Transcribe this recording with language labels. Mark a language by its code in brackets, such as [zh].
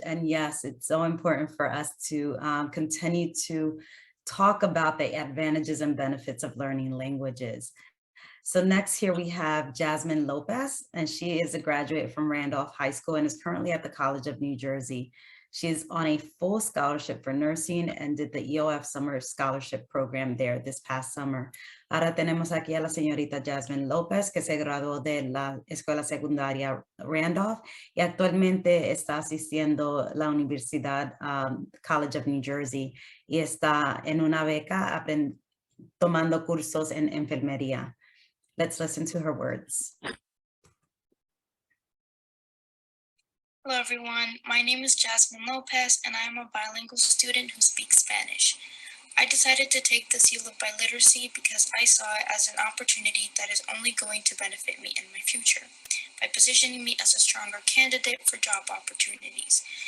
[en] And yes, it's so important for us to continue to talk about the advantages and benefits of learning languages. So next here we have Jazmin Lopez, and she is a graduate from Randolph High School and is currently at the College of New Jersey. She's on a full scholarship for nursing and did the EOF Summer Scholarship Program there this past summer. [es] Ahora tenemos aquí a la señorita Jazmin Lopez, que se graduó de la escuela secundaria Randolph y actualmente está asistiendo a la Universidad College of New Jersey y está en una beca tomando cursos en enfermería. [en] Let's listen to her words. Hello everyone, my name is Jazmin Lopez and I am a bilingual student who speaks Spanish. I decided to take the seal of biliteracy because I saw it as an opportunity that is only going to benefit me in my future, by positioning me as a stronger candidate for job opportunities.